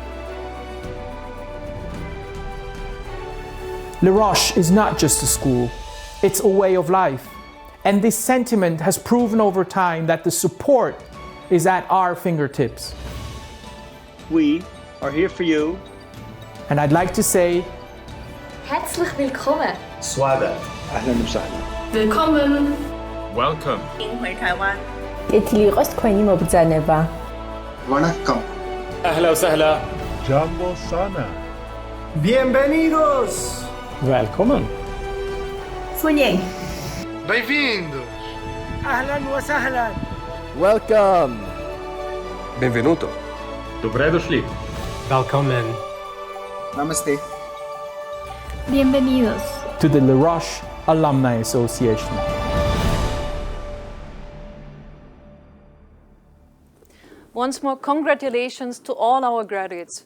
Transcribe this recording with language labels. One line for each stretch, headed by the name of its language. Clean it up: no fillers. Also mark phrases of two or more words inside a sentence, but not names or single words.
English: Les Roches is not just a school, it's a way of life. And this sentiment has proven over time that the support is at our fingertips. We are here for you. And I'd like to say,
German: Herzlich willkommen.
Arabic: Swagat. Ahlan wa sahlan.
German: Willkommen.
English: Welcome.
Chinese: 迎回台湾.
Tamil: Vanakkam.
Arabic: Ahla wa sahla.
Swahili: Jambo sana.
Spanish: Bienvenidos.
Swedish: Välkommen.
Chinese: 歡迎.
Portuguese: Bem-vindos.
Arabic: Ahlan wa sahlan.
English: Welcome.
Italian: benvenuto.
Bulgarian: Добре дошли.
Swedish: Välkommen.
Hindi: Namaste.
Spanish: Bienvenidos.
English: To the Les Roches Alumni Association. Once more, congratulations to all our graduates.